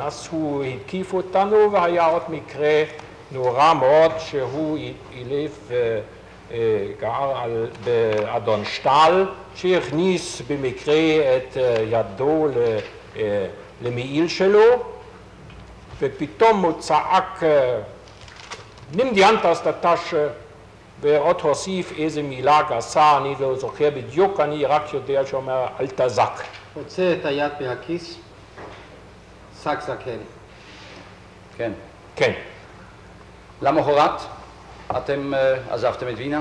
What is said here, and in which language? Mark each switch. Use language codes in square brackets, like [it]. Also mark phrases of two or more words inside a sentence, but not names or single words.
[he] אז הוא התקיף אותנו, והיה עוד מקרה נורא מאוד שהוא אילף גר באדון שטל, שהכניס במקרה את ידו למעיל שלו, ופתאום הוא צעק, [de] nimm die Hand aus der Tasche, [he] ועוד הוסיף איזה מילה גסה, אני לא זוכר בדיוק, אני רק יודע שאומר, אל תזק. הוצא את היד מהכיס, שק זקן. כן. כן. למחרת אתם עזבתם את וינה?